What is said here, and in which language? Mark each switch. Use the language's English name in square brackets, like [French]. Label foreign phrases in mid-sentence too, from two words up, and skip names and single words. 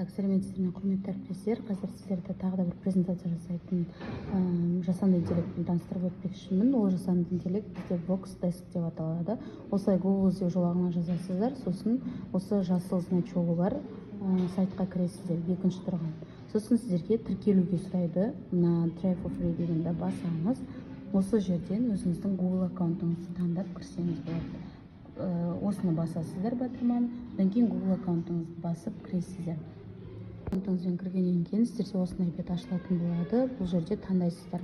[Kazakh] сәлеметсіздер ме, құрметті әріптестер. Қазір сіздерді тағы да бір презентация жасайтын жасанды интеллектпен таныстырып өтпекшімін. Ол жасанды интеллект бізде Vox Desk деп аталады. Осылай Google іздеу жолағына жазасыздар, сосын осы жасыл значогы бар сайтқа кіресіздер, екінші тұрған. Сосын сіздерге тіркелуге сұрайды. Мына [English] Try for free [Kazakh] дегенді басаңыз, осы жерден өзіңіздің Google аккаунтыңызды таңдап кірсеңіз болады. Осыны басасыздар батырман, одан кейін Google аккаунтыңызды басып кіресіздер. Аккаунтыңызбен кіргеннен кейін сіздерде осындай бет ашылатын болады. Бұл жерде таңдайсыздар.